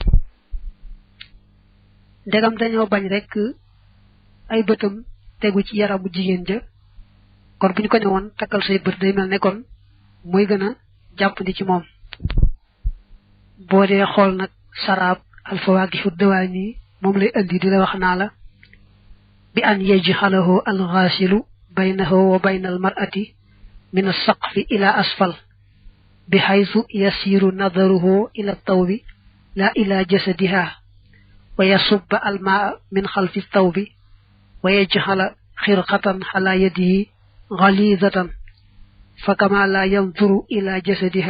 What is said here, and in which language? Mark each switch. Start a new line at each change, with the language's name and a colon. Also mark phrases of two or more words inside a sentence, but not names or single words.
Wolof: ndegam dañoo bañ rek ay bëtam tegu ci yaramu jigéen ja kon bu ñu ko newoon takkal say bët day mel ne kon muy gën a jàppandi ci moom boo dee xool nag saraab alfawaakihu dawaani moom lay andi di la wax naa la
Arabic: بأن يجعله الغاسل بينه وبين المرأة من السقف إلى أسفل بحيث يصير نظره إلى ثوب لا إلى جسدها ويصب الماء من خلف ثوب ويجعل خرقة على يده غليظة فكما لا ينظر إلى جسدها